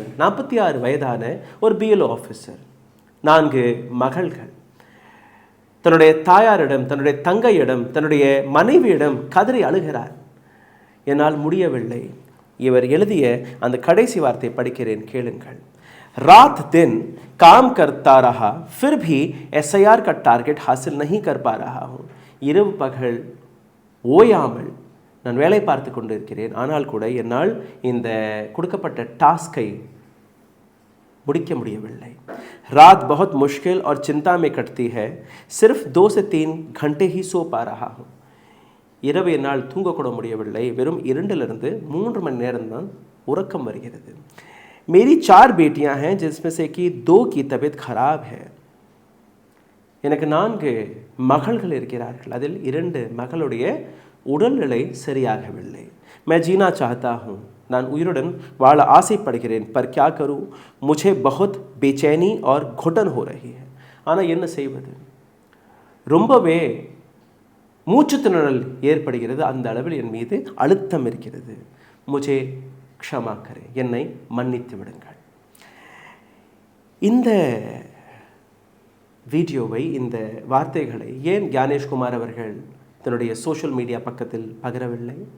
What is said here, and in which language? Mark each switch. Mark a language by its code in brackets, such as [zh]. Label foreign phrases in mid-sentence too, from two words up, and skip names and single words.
[ta] 46 வயதான ஒரு BLO ஆஃபீஸர், 4 மகள்கள், தன்னுடைய தாயாரிடம், தன்னுடைய தங்கையிடம், தன்னுடைய மனைவியிடம் கதறி அழுகிறார். என்னால் முடியவில்லை. இவர் எழுதிய அந்த கடைசி வார்த்தை படிக்கிறேன், கேளுங்கள். [hi] रात दिन काम करता रहा फिर भी SIR का टारगेट हासिल नहीं कर पा रहा हूँ. [ta] இரவு பகல் ஓயாமல் நான் வேலை பார்த்து கொண்டிருக்கிறேன். ஆனால் கூட என்னால் இந்த கொடுக்கப்பட்ட டாஸ்கை முடிக்க முடியவில்லை. [hi] रात बहुत मुश्किल और चिंता में कटती है. सिर्फ 2 से 3 घंटे ही सो पा रहा हूँ. [ta] இரவு என்னால் தூங்கக்கூட முடியவில்லை. வெறும் 2 to 3 மணி நேரம் தான் உறக்கம் வருகிறது. [hi] मेरी 4 बेटियां हैं जिसमें से कि 2 की तबीयत खराब है. [ta] எனக்கு 4 மகள்கள் இருக்கிறார்கள். அதில் 2 மகளுடைய உடல்நிலை சரியாகவில்லை. [hi] मैं जीना चाहता हूँ. [ta] நான் உயிருடன் வாழ ஆசைப்படுகிறேன். [hi] पर क्या करूँ? मुझे बहुत बेचैनी और घुटन हो रही है. [ta] ஆனால் என்ன செய்வது? ரொம்பவே மூச்சுத்திணறல் ஏற்படுகிறது. அந்த அளவில் என் மீது அழுத்தம் இருக்கிறது. [hi] मुझे क्षमा करे, [ta] என்னை மன்னித்து விடுங்கள். இந்த வீடியோவை, இந்த வார்த்தைகளை ஏன் ஞானேஷ்குமார் அவர்கள் தன்னுடைய [en] social media [ta] பக்கத்தில் பகிரவில்லை?